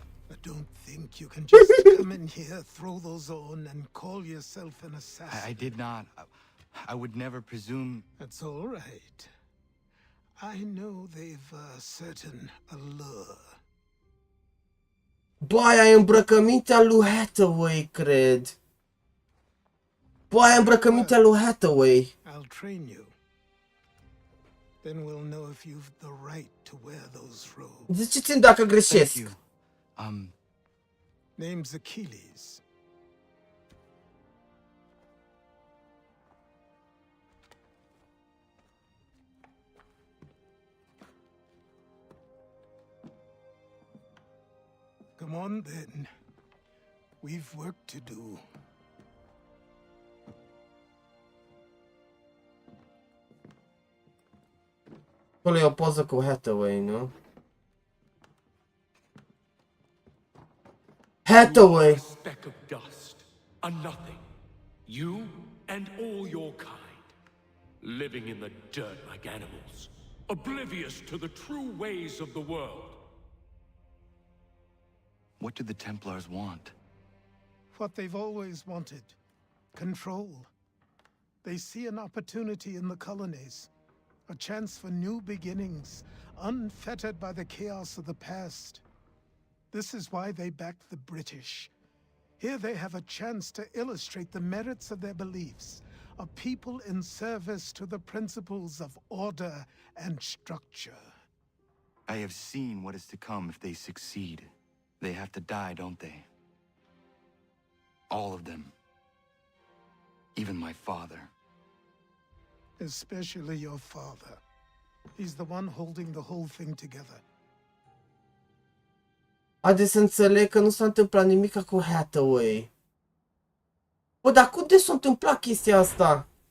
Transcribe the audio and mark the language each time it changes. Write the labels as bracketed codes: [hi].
[en] I don't think you can just come in here, throw those on, and call yourself an assassin. I did not. I would never presume. That's all right. I know they've a certain allure. [ro] Bă, aia e îmbrăcămintea lui Hathaway, cred. Bă, aia e îmbrăcămintea lui Hathaway. [en] I'll train you. Then we'll know if you've the right to wear those robes. [ro] Ziceți-mi dacă [en] Thank [ro] greșesc. [en] you. Name's Achilles. Come on then. We've work to do. [ro] Acolo e o poză cu Hathaway, nu? Hathaway! [en] A speck of dust, a nothing. You and all your kind, living in the dirt like animals, oblivious to the true ways of the world. What do the Templars want? What they've always wanted. Control. They see an opportunity in the colonies. A chance for new beginnings, unfettered by the chaos of the past. This is why they backed the British. Here they have a chance to illustrate the merits of their beliefs. A people in service to the principles of order and structure. I have seen what is to come if they succeed. They have to die, don't they? All of them. Even my father. Especially your father. He's the one holding the whole thing together. [ro] Haideți să înțeleg că nu s-a întâmplat nimic cu Hathaway. Bă, dar cum de s-a întâmplat chestia asta?